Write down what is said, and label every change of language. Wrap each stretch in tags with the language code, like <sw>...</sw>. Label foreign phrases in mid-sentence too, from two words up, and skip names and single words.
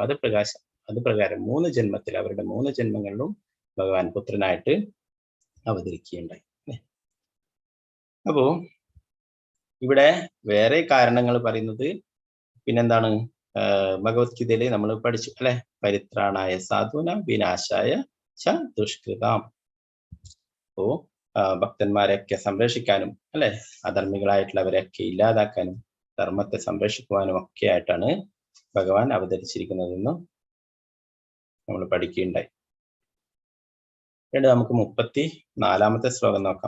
<ml>അത് പ്രകാരം 3 ജന്മത്തിൽ, അവരുടെ 3 ജന്മങ്ങളിലും ഭഗവാൻ പുത്രനായിട്ട് അവതരിക്കുകയുണ്ടായി. അപ്പോ ഇവിടെ വേറെ കാരണങ്ങൾ പറയുന്നത് പിന്നെന്താണ്, ഭഗവത്ഗീതയില് നമ്മൾ പഠിച്ചു അല്ലെ,</ml> <sa>പരിത്രാണായ സാധൂന വിനാശായ ച ദുഷ്കൃതാം.</sa> <ml>അപ്പോ ഭക്തന്മാരെയൊക്കെ സംരക്ഷിക്കാനും അല്ലെ, അധർമ്മികളായിട്ടുള്ളവരെയൊക്കെ ഇല്ലാതാക്കാനും ധർമ്മത്തെ സംരക്ഷിക്കുവാനും ഒക്കെ ആയിട്ടാണ് ഭഗവാൻ അവതരിച്ചിരിക്കുന്നതെന്നും നമ്മൾ പഠിക്കുകയുണ്ടായി. നമുക്ക് 34ാമത്തെ ശ്ലോകം നോക്കാം.</ml>